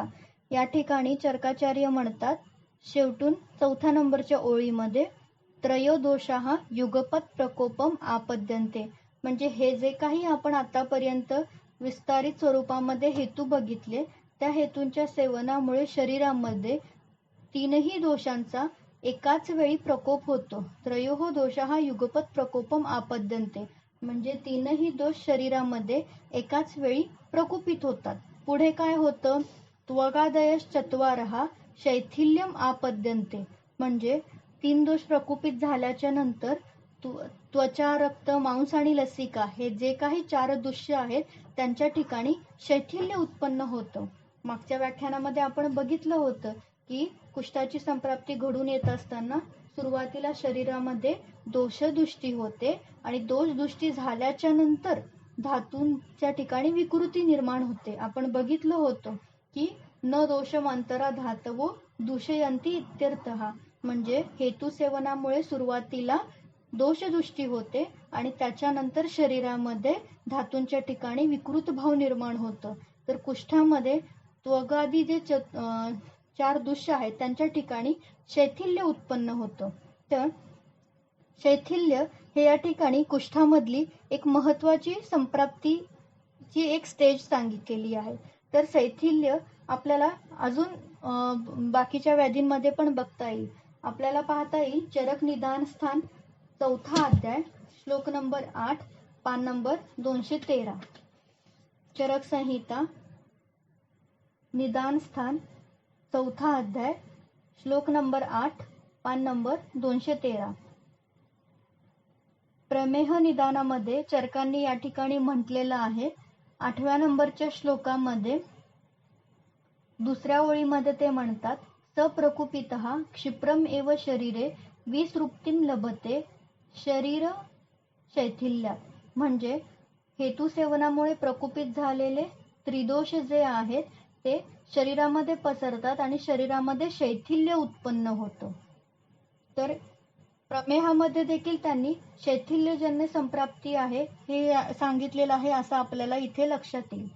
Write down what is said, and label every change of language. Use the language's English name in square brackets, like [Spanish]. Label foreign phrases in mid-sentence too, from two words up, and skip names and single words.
[Marathi] या ठिकाणी चरकाचार्य म्हणतात, शेवटून 4थ्या नंबरच्या ओळीमध्ये [Sanskrit] त्रयोदोषाः युगपत प्रकोपम आपद्यन्ते. [Marathi] म्हणजे हे जे काही आपण आतापर्यंत विस्तारित स्वरूपामध्ये हेतू बघितले त्या हेतूंच्या सेवनामुळे शरीरामध्ये 3ही दोषांचा एकाच वेळी प्रकोप होतो. [Sanskrit] त्रयोः दोषाः युगपत प्रकोपम आपद्यन्ते. [Marathi] म्हणजे 3ही दोष शरीरामध्ये एकाच वेळी प्रकोपित होतात. पुढे काय होतं, [Sanskrit] त्वगादयश्चत्वारः शैथिल्यम आपद्यन्ते. [Marathi] म्हणजे 3 दोष प्रकोपित झाल्याच्या नंतर त्वचा रक्त मांस आणि लसिका हे जे काही 4 दृश्य आहेत त्यांच्या ठिकाणी शैथिल्य उत्पन्न होतं. मागच्या व्याख्यानामध्ये आपण बघितलं होतं की कुष्ठाची संप्राप्ती घडून येत असताना सुरुवातीला शरीरामध्ये दोषदृष्टी होते आणि दोषदृष्टी झाल्याच्या नंतर धातूंच्या ठिकाणी विकृती निर्माण होते. आपण बघितलं होतं की [Sanskrit] न दोषमंतरा धातवो दूषयंती इत्यर्थः. [Marathi] म्हणजे हेतू सेवनामुळे सुरुवातीला दोषदृष्टी होते आणि त्याच्यानंतर शरीरामध्ये धातूंच्या ठिकाणी विकृत भाव निर्माण होतं. तर कुष्ठामध्ये त्वगादी जे 4 दृश्य आहेत त्यांच्या ठिकाणी शैथिल्य उत्पन्न होतं. तर शैथिल्य हे या ठिकाणी कुष्ठामधली एक महत्वाची संप्राप्तीची एक स्टेज सांगितलेली आहे. तर शैथिल्य आपल्याला अजून बाकीच्या व्याधींमध्ये पण बघता येईल. आपल्याला पाहता येईल चरक निदान स्थान 4था अध्याय श्लोक नंबर 8 पान नंबर 213. चरक संहिता निदान स्थान 4था अध्याय श्लोक नंबर 8 पान नंबर 213. प्रमेह निदानामध्ये चरकांनी या ठिकाणी म्हटलेलं आहे. 8व्या नंबरच्या श्लोकामध्ये दुसऱ्या ओळीमध्ये ते म्हणतात, [Sanskrit] सप्रकुपितः क्षिप्रम एव शरीरे विसृप्तिम लभते शरीर शैथिल्यात. [Marathi] म्हणजे हेतुसेवनामुळे प्रकुपित झालेले त्रिदोष जे आहेत ते शरीरामध्ये पसरतात आणि शरीरामध्ये शैथिल्य उत्पन्न होतं. तर प्रमेहामध्ये देखील त्यांनी शैथिल्यजन्य संप्राप्ती आहे हे सांगितलेलं आहे असं आपल्याला इथे लक्षात येईल.